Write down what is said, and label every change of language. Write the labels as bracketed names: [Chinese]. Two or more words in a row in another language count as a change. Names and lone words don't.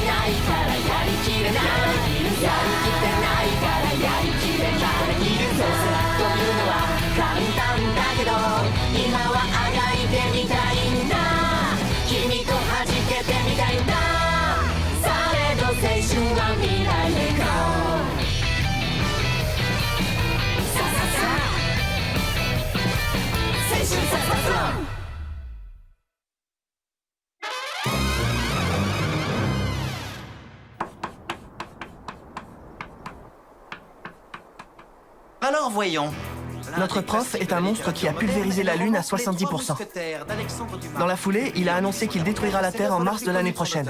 [Japanese] ないからやりきれないやりきってないからやりきれないそうするというのは簡単だけど今はあがいてみたいんだ君と弾けてみたいんだされど青春は未来へゴーさささ青春さささ [French] Alors voyons. Notre prof est un monstre qui a pulvérisé la Lune à 70%. Dans la foulée, il a annoncé qu'il détruira la Terre en mars de l'année prochaine.